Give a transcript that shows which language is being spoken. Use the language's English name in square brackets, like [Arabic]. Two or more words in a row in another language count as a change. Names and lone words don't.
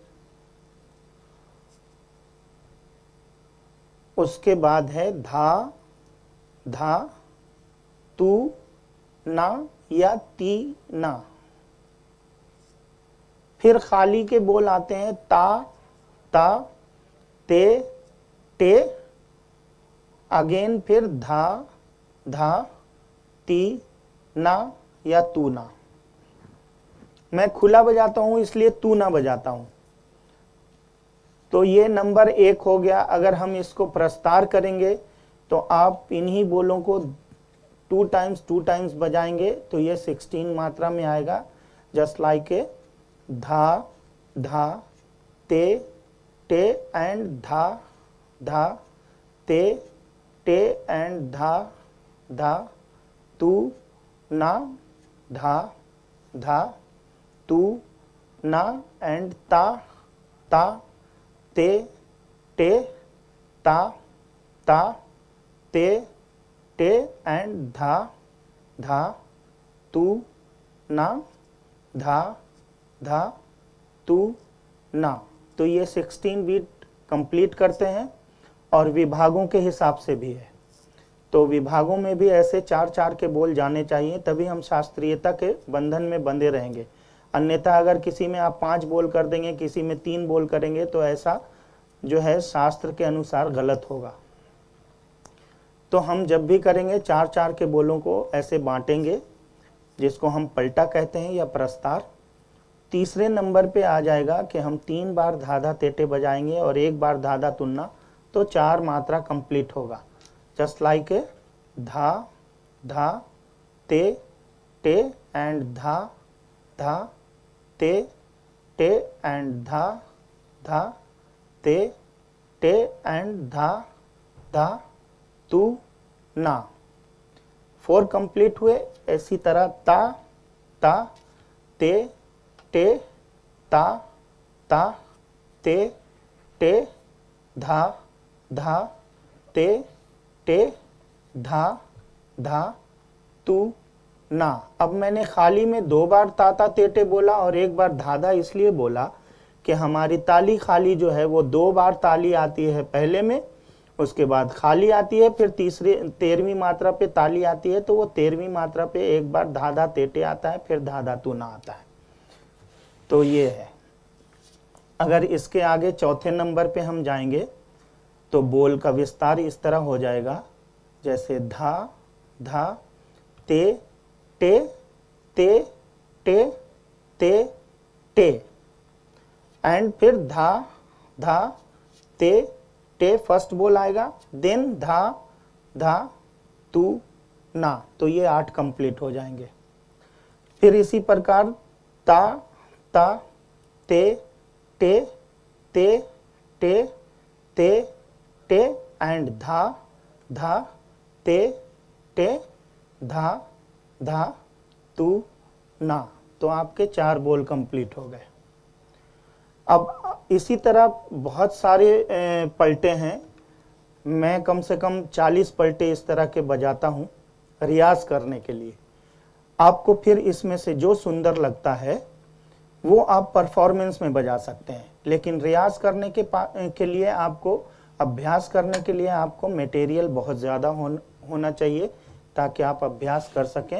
[Hindi] उसके बाद है धा धा तू ना या ती ना। फिर खाली के बोल आते हैं ता ता ते टे। अगेन फिर धा धा ती ना या तू ना। मैं खुला बजाता हूं इसलिए तू ना बजाता हूं। तो ये नंबर 1 हो गया। अगर हम इसको प्रस्तार करेंगे तो आप इन्हीं बोलों को 2 टाइम्स बजाएंगे तो ये 16 मात्रा में आएगा। [English] just like a [Hindi] धा धा ते टे एंड धा धा ते टे एंड धा धा तू ना धा धा तू ना एंड ता ता ते टे ता ता ते टे एंड धा धा तू ना धा धा तू ना। तो ये 16 [English] beat complete [Hindi] करते हैं और विभागों के हिसाब से भी है। तो विभागों में भी ऐसे 4-4 के बोल जाने चाहिए, तभी हम शास्त्रीयता के बंधन में बंधे रहेंगे। अन्यथा अगर किसी में आप 5 बोल कर देंगे, किसी में 3 बोल करेंगे तो ऐसा जो है शास्त्र के अनुसार गलत होगा। तो हम जब भी करेंगे 4-4 के बोलों को ऐसे बांटेंगे, जिसको हम पलटा कहते हैं या प्रस्तार। तीसरे नंबर पे आ जाएगा कि हम 3 बार धाधा तेटे बजाएंगे और 1 बार धाधा तुन्ना, तो 4 मात्रा कंप्लीट होगा। [English] just like a [Hindi] धा धा ते टे एंड धा धा ते टे एंड धा धा ते टे एंड धा धा तू ना। 4 कंप्लीट हुए। इसी तरह ता ता ते टे ता ता ते टे धा धा ते टे धा धा तू ना। अब मैंने खाली में 2 बार ताता तेटे बोला और 1 बार धाधा इसलिए बोला कि हमारी ताली खाली जो है वो 2 बार ताली आती है पहले में, उसके बाद खाली आती है, फिर 13वीं मात्रा पे ताली आती है, तो वो 13वीं मात्रा पे एक बार धा धा तेटे आता है, फिर धा धा तू ना आता है। तो ये है। अगर इसके आगे चौथे नंबर पे हम जाएंगे तो बोल का विस्तार इस तरह हो जाएगा, जैसे धा धा ते टे ते टे ते टे, एंड फिर धा धा ते टे फर्स्ट बोल आएगा, देन धा धा तू ना। तो ये 8 कंप्लीट हो जाएंगे। फिर इसी प्रकार ता ता ते टे ते टे ते टे एंड धा धा ते टे धा धा तू ना। तो आपके 4 बोल कंप्लीट हो गए। अब इसी तरह बहुत सारे पलटे हैं। मैं कम से कम 40 पलटे इस तरह के बजाता हूँ रियाज करने के लिए। आपको फिर इसमें से जो सुंदर लगता है वो आप परफॉर्मेंस में बजा सकते हैं, लेकिन रियाज करने के लिए आपको, अभ्यास करने के लिए आपको मटेरियल बहुत ज़्यादा होना चाहिए ताकि आप अभ्यास कर सकें।